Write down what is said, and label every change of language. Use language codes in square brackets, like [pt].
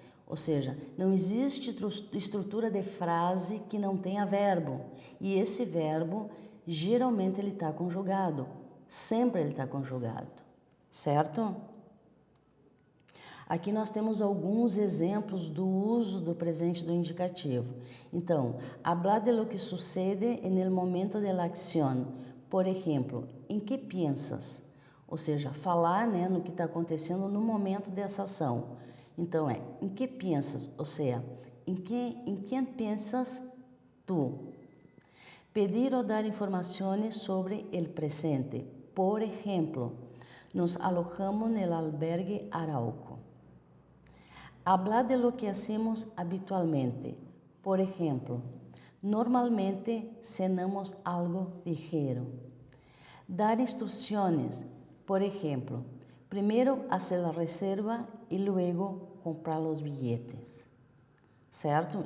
[pt] Ou seja, não existe estrutura de frase que não tenha verbo. E esse verbo, geralmente, ele está conjugado. Sempre ele está conjugado. Certo? Aqui nós temos alguns exemplos do uso do presente do indicativo. [es] Então, hablar de lo que sucede en el momento de la acción. [pt] Por exemplo, em que piensas? Ou seja, falar, né, no que está acontecendo no momento dessa ação. Então, em que piensas? Ou seja, em quem piensas tu? Pedir ou dar informações sobre el presente. [es] Por ejemplo, nos alojamos en el albergue Arauco. Hablar de lo que hacemos habitualmente. Por ejemplo, normalmente cenamos algo ligero. Dar instrucciones. Por ejemplo, primero hacer la reserva e luego comprar [pt] os bilhetes, certo?